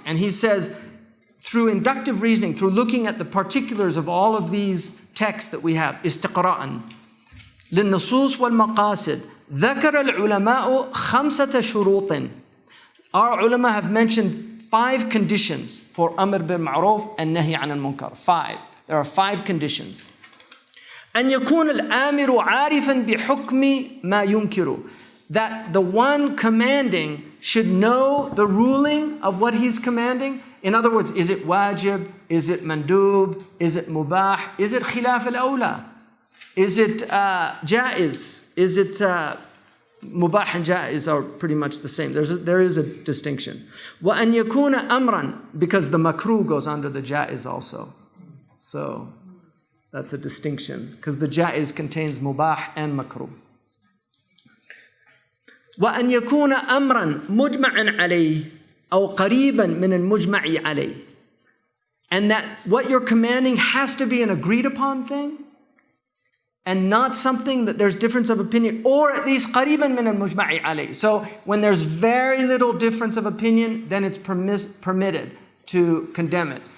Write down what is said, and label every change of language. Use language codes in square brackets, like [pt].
[en] And he says, through inductive reasoning, through looking at the particulars of all of these texts that we have, [ar] استقراءً للنصوص والمقاصد ذكر العلماء 5 شروط. [en] Our ulama have mentioned 5 conditions for Amr bil Ma'ruf and Nahi an al-Munkar. 5. There are 5 conditions. [ar] أن يكون الآمر عارفا بحكم ما ينكر. [en] That the one commanding should know the ruling of what he's commanding. In other words, is it wajib? Is it mandub? Is it mubah? Is it khilaf al-awla? Is it jaiz? Is it mubah and jaiz are pretty much the same. There is a distinction. [ar] وَأَنْ يَكُونَ أَمْرًا, [en] because the makruh goes under the jaiz also. So that's a distinction, because the jaiz contains mubah and makruh. [ar] وأن يكون أمرا مجمعا عليه أو قريبا من المجمع عليه. [en] And that what you're commanding has to be an agreed upon thing and not something that there's difference of opinion, or at least [ar] قريبا من المجمع عليه. [en] So when there's very little difference of opinion, then it's permitted to condemn it.